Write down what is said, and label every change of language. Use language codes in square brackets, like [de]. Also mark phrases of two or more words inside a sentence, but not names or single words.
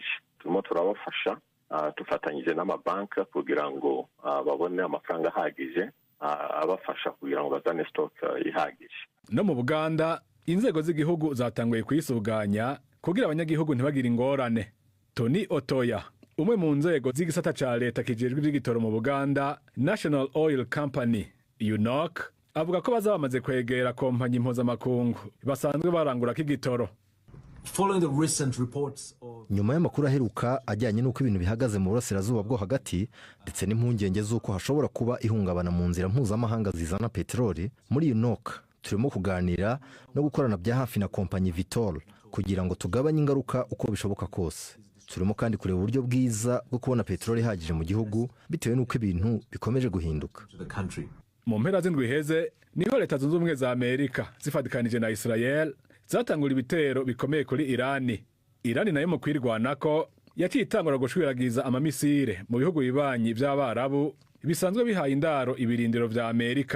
[rw] Turimo turabafasha tufatanyije n'amabanka kugira ngo babone amafaranga ahagije abafasha kugira ngo bazane stock ihagije. [rn] No mu Buganda inzego z'igihugu zatanguye kuyisuganya kugira abanyagihugu ntibagire ingorane. Tony Otoya, umwe mu nzego z'igisata ca leta kijejwe iby'igitoro mu Buganda, National Oil Company UNOC, avuga ko bazaba bamaze kwegera kompanyi mpuzamakungu basanzwe barangura k'igitoro. [rw] Nyuma y'amakuru aheruka ajyanye n'uko ibintu bihagaze mu burasirazuba bwo hagati ndetse n'impungenge z'uko hashobora kuba ihungabana mu nzira mpuzamahanga zizana peteroli, muri UNOC turimo kuganira no gukorana bya hafi na kompanyi Vitol kugira ngo tugabanye ingaruka uko bishoboka kose. Turimo kandi kureba uburyo bwiza bwo kubona peteroli ihagije mu gihugu bitewe n'uko ibintu bikomeje guhinduka. [rn] Mu mpera z'indwi iheze niho Leta Zunze Ubumwe za Amerika zifatikanije na Israel zatangura ibitero bikomeye kuri Irani. Irani nayo mu kwirwanako yaciye itangura gushwiragiza amamisire mu bihugu bibanyi by'Abarabu bisanzwe bihaye indaro ibirindiro vya Amerika.